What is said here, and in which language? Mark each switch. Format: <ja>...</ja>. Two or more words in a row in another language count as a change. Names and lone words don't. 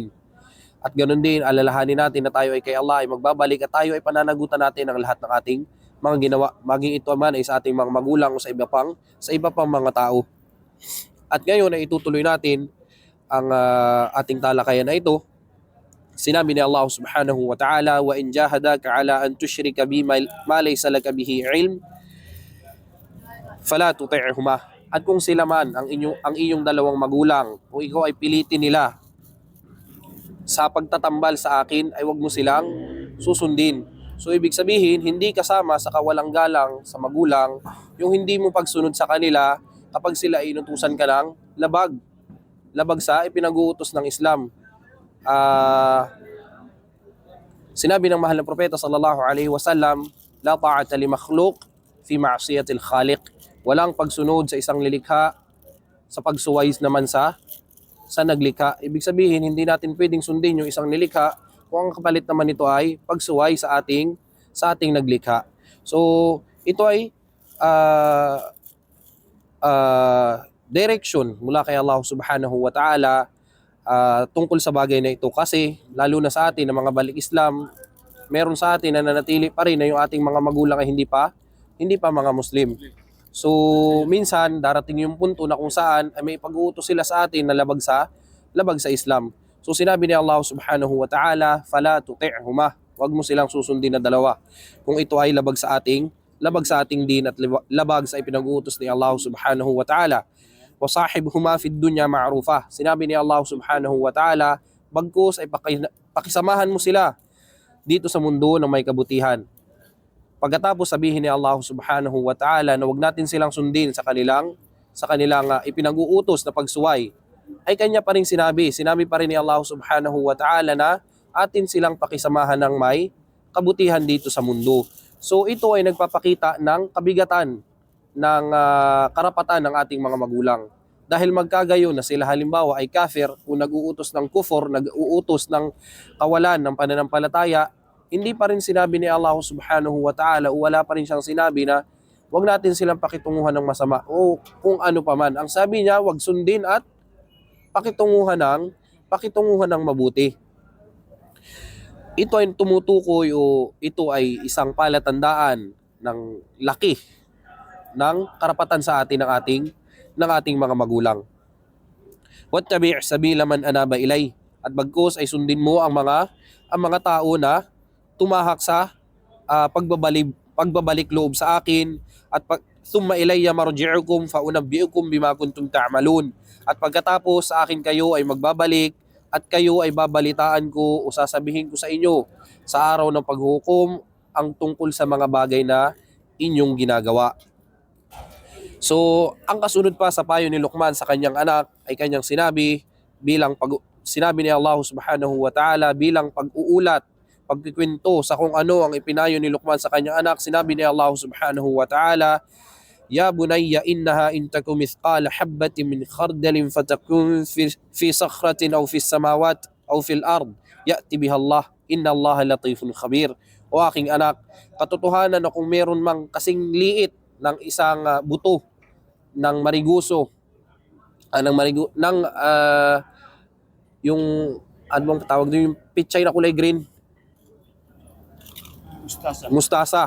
<tl>At ganoon din, alalahanin natin na tayo ay kay Allah ay magbabalik at tayo ay pananagutan natin ang lahat ng ating mga ginawa. Maging ito man ay sa ating mga magulang o sa iba pang mga tao. At ngayon ay itutuloy natin ang ating talakayan na ito. Sinabi ni Allah</tl> <ar>سبحانه وتعالى وإن جاهداك على أن تشرك بي ما ليس لك به علم فلا تطعهما.</ar> <tl>At kung sila man ang iyong dalawang magulang o ikaw ay pilitin nila sa pagtatambal sa akin ay wag mo silang susundin. So ibig sabihin, hindi kasama sa kawalang galang sa magulang yung hindi mo pagsunod sa kanila kapag sila ay inutusan ka ng labag sa ipinag-uutos ng Islam. Sinabi ng mahal na propeta</tl> <ar>صلى الله عليه وسلم لا طاعة لمخلوق في معصية الخالق.</ar> <tl>Walang pagsunod sa isang lilikha sa pagsuway naman sa naglikha. Ibig sabihin, hindi natin pwedeng sundin yung isang nilikha kung ang kapalit naman nito ay pagsuway sa ating naglikha. So, ito ay ah, direction mula kay Allah</tl> <ar>سبحانه وتعالى</ar> <tl>tungkol sa bagay na ito, kasi lalo na sa atin na mga balik Islam, meron sa atin na nanatili pa rin na yung ating mga magulang ay hindi pa mga Muslim. So minsan darating yung punto na kung saan ay may pag-uutos sila sa atin na labag sa Islam. So sinabi ni Allah</tl> <ar>سبحانه وتعالى فلا تطعهما,</ar> <tl>wag mo silang susundin na dalawa kung ito ay labag sa ating din at labag sa ipinag-uutos ni Allah</tl> <ar>سبحانه وتعالى. وصاحبهما في الدنيا معروفا.</ar> <tl>Sinabi ni Allah</tl> <ar>سبحانه وتعالى,</ar> <tl>bagkus ay pakisamahan mo sila dito sa mundo ng may kabutihan. Pagkatapos sabihin ni Allah</tl> <ar>سبحانه وتعالى</ar> <tl>na wag natin silang sundin sa kanilang ipinag-uutos na pagsuway, ay kanya pa rin sinabi pa rin ni Allah</tl> <ar>سبحانه وتعالى</ar> <tl>na atin silang pakisamahan ng may kabutihan dito sa mundo. So ito ay nagpapakita ng kabigatan ng karapatan ng ating mga magulang. Dahil magkagayon na sila halimbawa ay kafir o nag-uutos ng kufur, nag-uutos ng kawalan ng pananampalataya, hindi pa rin sinabi ni Allah</tl> <ar>سبحانه وتعالى</ar> <tl>o wala pa rin siyang sinabi na wag natin silang pakitunguhan ng masama o kung ano pa man. Ang sabi niya, wag sundin at pakitunguhan ng mabuti. Ito ay tumutukoy o ito ay isang palatandaan ng laki ng karapatan sa atin ng ating mga magulang.</tl> <ar>واتبع سبيل من أناب إلي,</ar> <tl>at bagkus ay sundin mo ang mga tao na tumahak sa pagbabalik loob sa akin, at</tl> <ar>ثم إلي مرجعكم فأنبئكم بما كنتم تعملون.</ar> <tl>At pagkatapos sa akin kayo ay magbabalik at kayo ay babalitaan ko o sasabihin ko sa inyo sa araw ng paghukom ang tungkol sa mga bagay na inyong ginagawa. So, ang kasunod pa sa payo ni Luqman sa kanyang anak ay kanyang sinabi ni Allah</tl> <ar>سبحانه وتعالى</ar> <tl>bilang pag-uulat, pagkikwento sa kung ano ang ipinayo ni Luqman sa kanyang anak. Sinabi ni Allah</tl> <ar>سبحانه وتعالى يا بني إنها إن تك مثقال حبة من خردل فتكن في صخرة أو في السماوات أو في الأرض يأت بها الله إن الله لطيف خبير.</ar> <tl>O aking anak, katotohanan na kung meron mang kasing liit ng isang buto ng mariguso yung ano bang tawag doon, yung pichay na kulay green, mustasa.</tl>